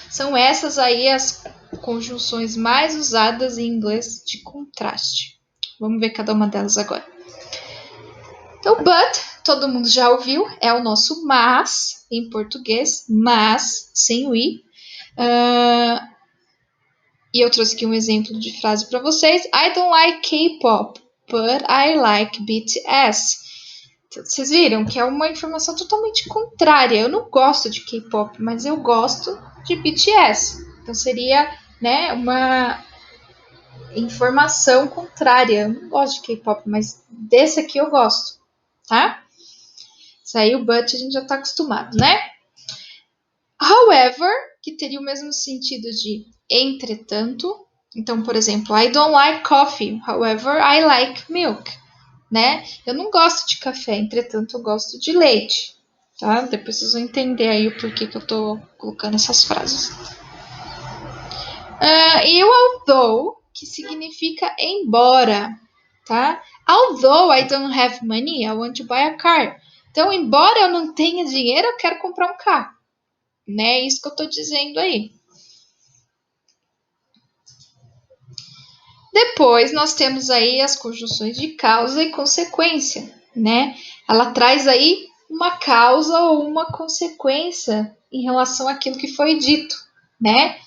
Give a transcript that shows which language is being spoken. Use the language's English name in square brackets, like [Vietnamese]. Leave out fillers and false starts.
[Portuguese] São essas aí as conjunções mais usadas em inglês de contraste. Vamos ver cada uma delas agora. Então, but, todo mundo já ouviu, é o nosso mas, em português, mas, sem o i. E eu trouxe aqui um exemplo de frase para vocês. [English] I don't like K-pop, but I like BTS. [Portuguese] Então, vocês viram que é uma informação totalmente contrária. Eu não gosto de K-pop, mas eu gosto de BTS. Então seria, né, uma informação contrária. Eu não gosto de K-pop, mas desse aqui eu gosto, tá? Isso aí o but a gente já tá acostumado, né? However, que teria o mesmo sentido de entretanto. Então, por exemplo, [English] I don't like coffee, however, I like milk, né? [Portuguese] Eu não gosto de café, entretanto, eu gosto de leite, tá? Depois vocês vão entender aí o porquê que eu tô colocando essas frases. E o although, que significa embora, tá? [English] Although I don't have money, I want to buy a car. [Portuguese] Então, embora eu não tenha dinheiro, eu quero comprar um carro. Né? É isso que eu tô dizendo aí. Depois nós temos aí as conjunções de causa e consequência, né? Ela traz aí uma causa ou uma consequência em relação àquilo que foi dito, né?